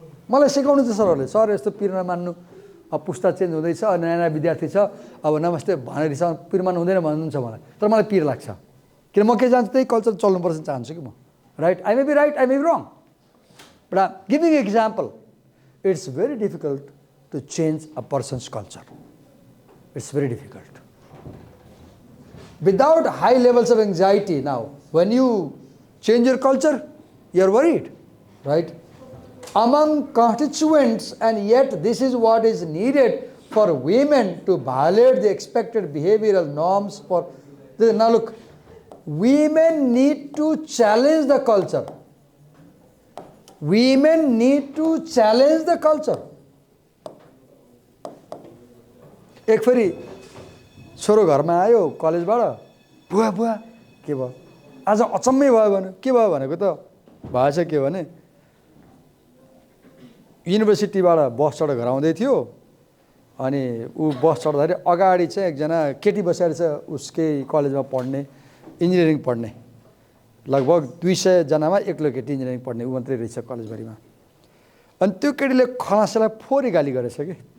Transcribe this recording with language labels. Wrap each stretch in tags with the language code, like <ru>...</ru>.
<ne>मलाई सिकाउनु छ सरहरूले, सर यस्तो पिर नमान्नु, अब पुस्ता चेन्ज हुँदैछ, नयाँ विद्यार्थी छ, अब नमस्ते भनेर पिर मान्नु हुँदैन भन्नुहुन्छ मलाई, तर मलाई पिर लाग्छ, किन म के चाहन्छु त्यही कल्चर चल्नुपर्छ चाहन्छु कि म, right?</ne> <en>I may be right, I may be wrong, but I am giving example. it's very difficult to change a person's culture. It's very difficult. Without high levels of anxiety now, when you change your culture, you're worried, right? Among constituents, and yet this is what is needed for women to violate the expected behavioral norms for... Now look, women need to challenge the culture. Women need to challenge the culture.</en> <ne>एक फेरि छोरो घरमा आयो कलेजबाट, बुवा बुवा के भयो आज अचम्मै भयो भने के भयो भनेको त भएछ के भने युनिभर्सिटीबाट बस चढेर घर आउँदै थियो अनि ऊ बस चढ्दाखेरि अगाडि चाहिँ एकजना केटी बसेर छ उसकै कलेजमा पढ्ने इन्जिनियरिङ पढ्ने लगभग 200 जनामा एक्लो केटी इन्जिनियरिङ पढ्ने ऊ मात्रै रहेछ कलेजभरिमा अनि त्यो केटीले खलासीलाई फोरी गाली गरेछ के</ne>